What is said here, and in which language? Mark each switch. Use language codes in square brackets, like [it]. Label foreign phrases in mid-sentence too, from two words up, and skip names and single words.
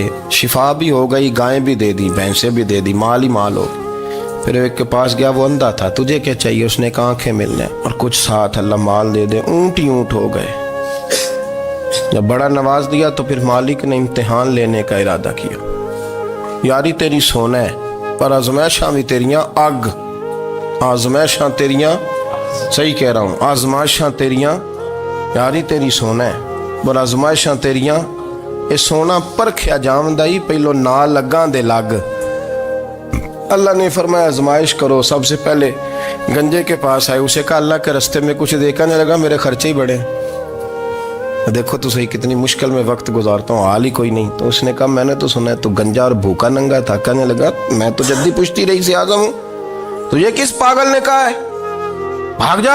[ur] شفا بھی ہو گئی, گائیں بھی دے دی, بھینسیں بھی دے دی, مال ہی مال ہو گئی. پھر ایک کے پاس گیا, وہ اندھا تھا, تجھے کیا چاہیے؟ اس نے کہا آنکھیں ملنے اور کچھ ساتھ, اللہ مال دے دے. اونٹ ہی اونٹ ہو گئے. جب بڑا نواز دیا تو پھر مالک نے امتحان لینے کا ارادہ کیا. [pa] یاری تیری سونا ہے پر آزمائشاں بھی تیریاں اگ, آزمائشاں تیریاں, [ur] صحیح کہہ رہا ہوں, [pa] آزمائشاں تیریاں, یاری تیری سونا ہے پر آزمائشاں تیریاں. اے سونا پرکھیا جامدائی, پہلو نہ لگاں دے لگ. [ur] اللہ نے فرمایا آزمائش کرو. سب سے پہلے گنجے کے پاس آئے, اسے کہا اللہ کے رستے میں کچھ دیکھنے لگا, میرے خرچے ہی بڑے, دیکھو تو صحیح کتنی مشکل میں وقت گزارتا ہوں, حال ہی کوئی نہیں. تو اس نے کہا میں نے تو سنا ہے تو گنجا اور بھوکا ننگا تھا. کہنے لگا میں تو جدی پشتی رئیس اعظم ہوں, تو یہ کس پاگل نے کہا ہے بھاگ جا.